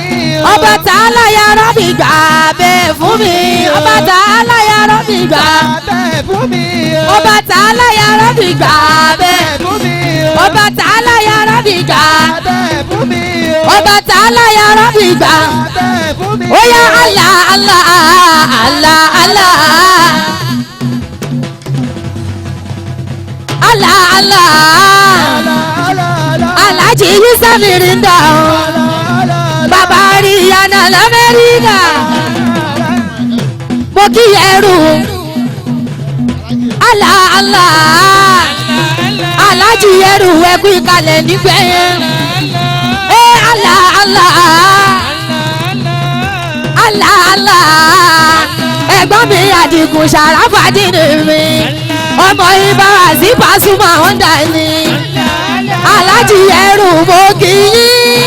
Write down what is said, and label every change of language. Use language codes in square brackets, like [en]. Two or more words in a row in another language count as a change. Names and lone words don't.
[yo] Ọba [ar] تعالى يا رب [yo] gbà bẹ́ẹ̀ fún mi. Ọba [ar] تعالى يا رب [yo] gbà bẹ́ẹ̀ fún mi. Ọba [ar] تعالى يا رب [yo] gbà bẹ́ẹ̀ fún mi. Ọba [ar] تعالى يا رب [yo] gbà bẹ́ẹ̀ fún mi. Ọba [ar] تعالى يا رب [yo] gbà bẹ́ẹ̀ fún mi. Ó yá [ar] الله الله الله الله. الله الله. [yo] Alhaji Yusuf Mirinda o. Bàbá Rihanna l'Amẹ́ríkà. Mo kí ẹrù. [ar] الله الله. [yo] Alhaji ẹrù ẹkú ìkàlẹ̀ nígbẹ̀yẹn. [ar] الله الله الله الله. [yo] Ẹ̀gbọ́n mi Àdìgún Ṣàràfàdínì mi. Ọmọ Ìbára sí Pasuma Honda ni. Alhaji ẹrù mo kí yín.